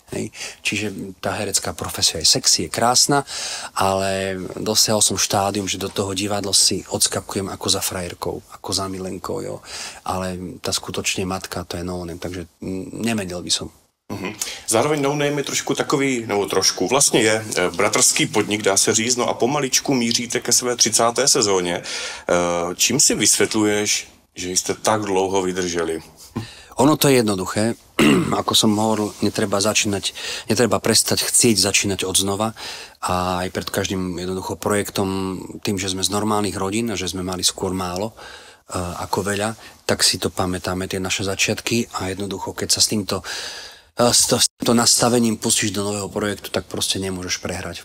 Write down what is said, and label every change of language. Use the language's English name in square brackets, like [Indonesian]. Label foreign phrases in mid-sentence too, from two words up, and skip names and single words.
[Slovak] Hej? Čiže tá herecká profesia je sexy, je krásna, ale dosiahol som štádium, že do toho divadla si odskakujem ako za frajerkou, ako za milenkou, jo. Ale tá skutočne matka, to je no-name, takže nemenil by som. [Czech] Zároveň no-name je trošku takový, nebo trošku, vlastně je bratrský podnik, dá se říct, no a pomaličku míříte ke své 30. sezóně. Čím si vysvětluješ, že jste tak dlouho vydrželi? [Slovak] Ono to je jednoduché. Ako som hovoril, netreba prestať chcieť začínať od znova a aj pred každým jednoducho projektom, tým, že sme z normálnych rodín a že sme mali skôr málo ako veľa, tak si to pamätáme, tie naše začiatky a jednoducho, keď sa s týmto nastavením pustíš do nového projektu, tak proste nemôžeš prehrať.